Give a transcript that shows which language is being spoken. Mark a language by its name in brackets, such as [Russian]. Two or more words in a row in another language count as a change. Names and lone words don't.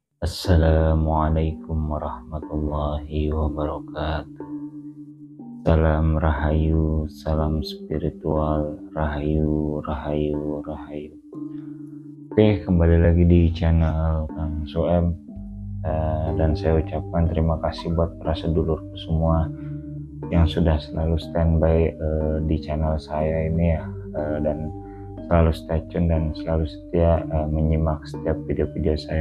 [Arabic] السلام عليكم ورحمة الله وبركاته. [Indonesian] Salam rahayu, salam spiritual, rahayu, rahayu, rahayu. Oke, kembali lagi di channel Kang Soeb, dan saya ucapkan terima kasih buat para sedulurku semua yang sudah selalu standby di channel saya ini ya, dan selalu [English] stay tune [Indonesian] dan selalu setia menyimak setiap video-video saya.